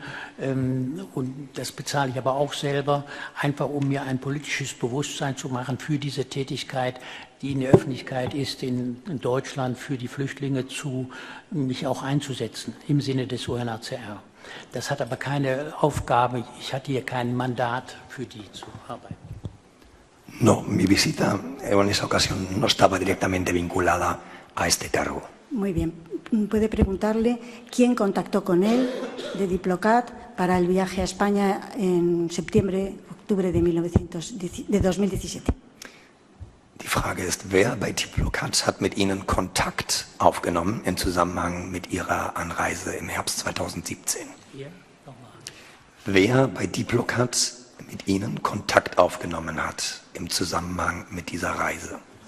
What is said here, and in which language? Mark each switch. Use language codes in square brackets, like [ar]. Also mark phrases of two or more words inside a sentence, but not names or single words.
[de] Und das bezahle ich aber auch selber, einfach um mir ein politisches Bewusstsein zu machen für diese Tätigkeit, die in der Öffentlichkeit ist, in Deutschland für die Flüchtlinge mich auch einzusetzen, im Sinne des UNHCR. Das hat aber keine Aufgabe, ich hatte hier kein Mandat für die zu arbeiten. [es] No, mi visita en esa ocasión no estaba directamente vinculada a este cargo. Muy bien. Puede preguntarle quién contactó con él de Diplocat para el viaje a España en septiembre-octubre de 2017. [de] Die Frage ist, wer bei Diplocat hat mit Ihnen Kontakt aufgenommen im Zusammenhang mit Ihrer Anreise im Herbst 2017? Wer bei Diplocat mit Ihnen Kontakt aufgenommen hat im Zusammenhang mit dieser Reise?